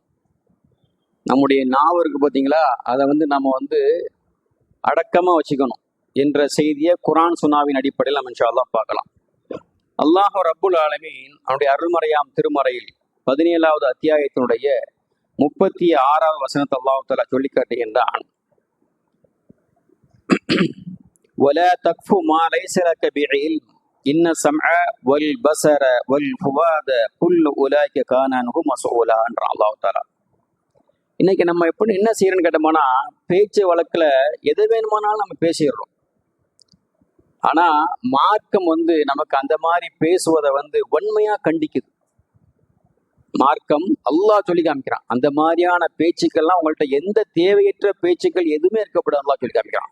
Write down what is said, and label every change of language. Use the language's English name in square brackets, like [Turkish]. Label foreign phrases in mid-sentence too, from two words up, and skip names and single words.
[Tamil] நம்முடைய நாவு இருக்கு பார்த்தீங்களா, அதை நம்ம அடக்கமாக வச்சுக்கணும் என்ற செய்தியை குர்ஆன் சுன்னாவின் அடிப்படையில் நம்ம [Arabic] إن شاء الله [Tamil] பார்க்கலாம். அல்லாஹ் [Arabic] رب العالمين [Tamil] அவனுடைய அருள்மறையாம் திருமறையில் 17வது அத்தியாயத்தினுடைய 36வது வசனத்தை [Arabic] الله تعالى [Tamil] சொல்லி காட்டுகின்றான். [Arabic] ولا تقف ما ليس لك بعلم إن السمع والبصر والفؤاد كل أولئك كان عنه مسؤولا என்ற الله تعالى. [Tamil] இன்னைக்கு நம்ம என்ன செய்யறோம்னு கேட்டோம்னா, பேச்சு வழக்குல எது வேணுமானாலும் நம்ம பேசிடுறோம். ஆனா மார்க்கம் நமக்கு அந்த மாதிரி பேசுவதை வன்மையா கண்டிக்குது. மார்க்கம் அல்லாஹ் சொல்லி காமிக்கிறான், அந்த மாதிரியான பேச்சுக்கள்லாம் உங்கள்கிட்ட எந்த தேவையற்ற பேச்சுக்கள் எதுவுமே இருக்கப்படாது அல்லாஹ் சொல்லி காமிக்கிறான்.